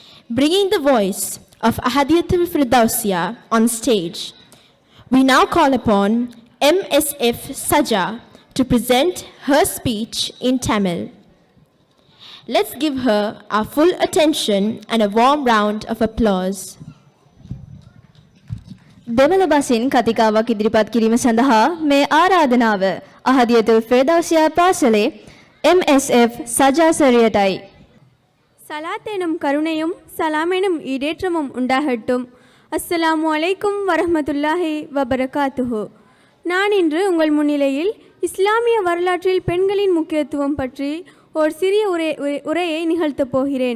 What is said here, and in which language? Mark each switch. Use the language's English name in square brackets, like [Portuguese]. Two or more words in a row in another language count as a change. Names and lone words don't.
[English] bringing the voice of Ahadiyatul Firdausiya on stage. We now call upon MSF Saja to present her speech in Tamil. Let's give her our full attention and a warm round of applause. [Sinhala] දෙමළ බසින් කතිකාවක් ඉදිරිපත් කිරීම සඳහා මේ ආරාධනාව අහදියතුල් ෆිර්දෞසියා පාසලේ MSF සජා සරියටයි. [Tamil] சலாத் எனும் கருணையும் சலாம் எனும் ஈடேற்றமும் உண்டாகட்டும். [Arabic] السلام عليكم ورحمة الله وبركاته. [Tamil] நான் இன்று உங்கள் முன்னிலையில் இஸ்லாமிய வரலாற்றில் பெண்களின் முக்கியத்துவம் பற்றி ஒரு சிறிய உரையை நிகழ்த்தப் போகிறேன்.